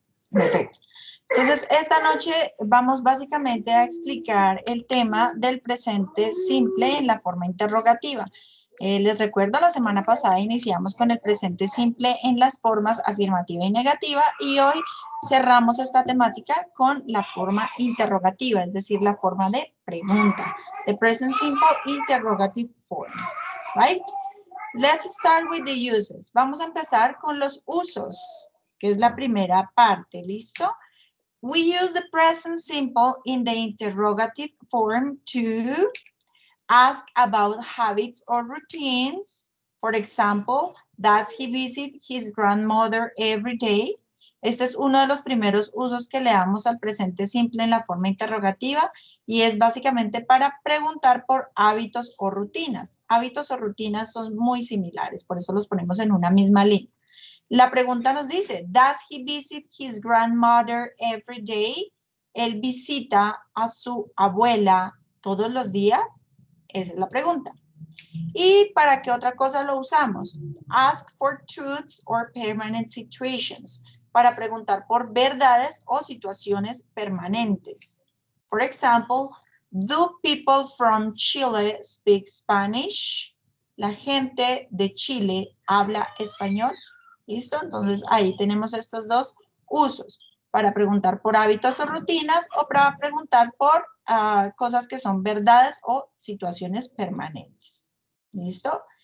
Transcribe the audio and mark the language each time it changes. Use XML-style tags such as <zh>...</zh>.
<es>Perfecto. Entonces, esta noche vamos básicamente a explicar el tema del presente simple en la forma interrogativa. Les recuerdo, la semana pasada iniciamos con el presente simple en las formas afirmativa y negativa y hoy cerramos esta temática con la forma interrogativa, es decir, la forma de pregunta.</es> <en>The present simple interrogative form, right? Let's start with the uses.</en> <es>Vamos a empezar con los usos, que es la primera parte, ¿listo?</es> <en>We use the present simple in the interrogative form to ask about habits or routines. For example, does he visit his grandmother every day?</en> <es>Este es uno de los primeros usos que le damos al presente simple en la forma interrogativa y es básicamente para preguntar por hábitos o rutinas. Hábitos o rutinas son muy similares, por eso los ponemos en una misma línea. La pregunta nos dice,</es> <en>does he visit his grandmother every day?</en> <es>¿Él visita a su abuela todos los días? Esa es la pregunta. ¿Y para qué otra cosa lo usamos?</es> <en>Ask for truths or permanent situations.</en> <es>Para preguntar por verdades o situaciones permanentes.</es> <en>For example, do people from Chile speak Spanish?</en> <es>¿La gente de Chile habla español? ¿Listo? Entonces ahí tenemos estos dos usos. Para preguntar por hábitos o rutinas o para preguntar por cosas que son verdades o situaciones permanentes. ¿Listo?</es>